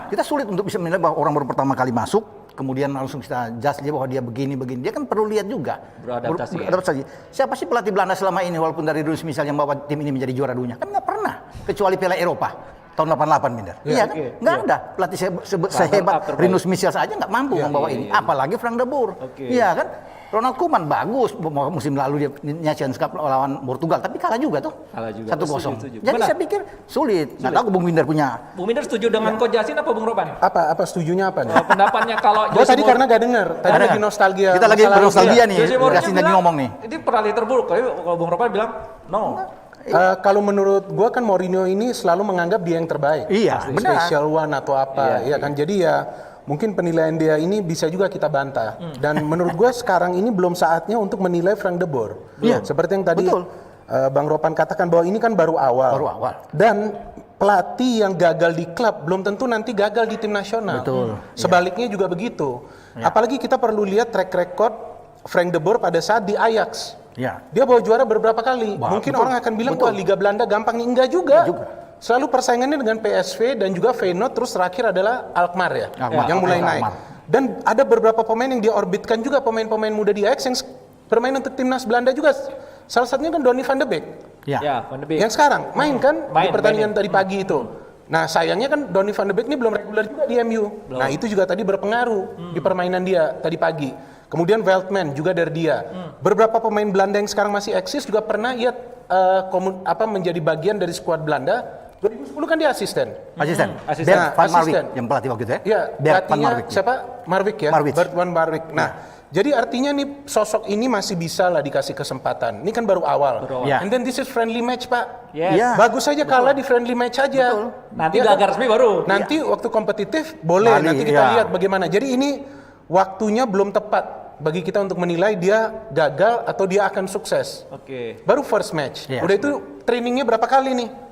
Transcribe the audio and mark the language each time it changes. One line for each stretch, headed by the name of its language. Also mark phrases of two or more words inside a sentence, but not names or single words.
Indonesian: Kita sulit untuk bisa menilai bahwa orang baru pertama kali masuk, kemudian langsung kita judge dia bahwa dia begini. Dia kan perlu lihat juga. Beradaptasi. Siapa sih pelatih Belanda selama ini walaupun dari Rinus Michels yang bawa tim ini menjadi juara dunia? Kan nggak pernah. Kecuali Piala Eropa tahun 88 Binder. Iya kan? Nggak ada. Pelatih sehebat Rinus Michels aja nggak mampu membawa ini. Apalagi Frank de Boer. Iya kan? Ronald Koeman bagus musim lalu dia Nations Cup lawan Portugal, tapi kalah juga tuh. 1-0. Jadi saya pikir sulit. Nggak tahu Bung Binder punya. Bung Binder setuju dengan Coach Jasin apa Bung Ropan? Apa setujunya apa nih? Pendapatnya kalau gue tadi karena gak dengar. Tadi lagi nostalgia. Kita lagi bernostalgia nih. Jasin lagi ngomong nih. Ini pelatih terburuk. Kalau Bung Ropan bilang no. Kalau menurut gue kan Mourinho ini selalu menganggap dia yang terbaik. Iya, benar.
English: Special one
Indonesian: atau apa. Iya kan. Jadi ya mungkin penilaian dia ini bisa juga kita bantah. Dan menurut gue sekarang ini belum saatnya untuk menilai Frank de Boer. Seperti yang tadi Bang Ropan katakan bahwa ini kan baru awal. Dan pelatih yang gagal di klub belum tentu nanti gagal di tim nasional. Sebaliknya juga begitu. Apalagi kita perlu lihat
English: track record
Indonesian: Frank de Boer pada saat di Ajax. Dia bawa juara beberapa kali. Mungkin orang akan bilang wah Liga Belanda gampang nih. Enggak juga. Selalu persaingannya dengan PSV dan juga Feyenoord, terus terakhir adalah Alkmaar yang mulai naik. Dan ada beberapa pemain yang dia orbitkan juga, pemain-pemain muda di Ajax yang bermain untuk timnas Belanda juga. Salah satunya kan Donny van de Beek. Van de Beek. Yang sekarang main kan di pertandingan tadi pagi itu. Nah sayangnya kan Donny van de Beek ini belum reguler juga di MU. Nah itu juga tadi berpengaruh di permainan dia tadi pagi. Kemudian Veltman juga dari dia. Beberapa pemain Belanda yang sekarang masih eksis juga pernah ia menjadi bagian dari skuad Belanda. 2010 kan dia asisten. Bert van Marwijk yang pelatih waktu itu ya? Iya, pelatihnya siapa? Marwijk ya? Bert van Marwijk. Nah, jadi artinya nih sosok ini masih bisa lah dikasih kesempatan. Ini kan baru awal.
English: And then this is friendly match,
Indonesian: Pak. Bagus saja kalah di
English: friendly match
Indonesian: aja. Nanti laga resmi baru. Nanti waktu kompetitif boleh. Nanti kita lihat bagaimana. Jadi ini waktunya belum tepat bagi kita untuk menilai dia gagal atau dia akan sukses. Baru
English: first match.
Indonesian: Udah itu trainingnya berapa kali nih?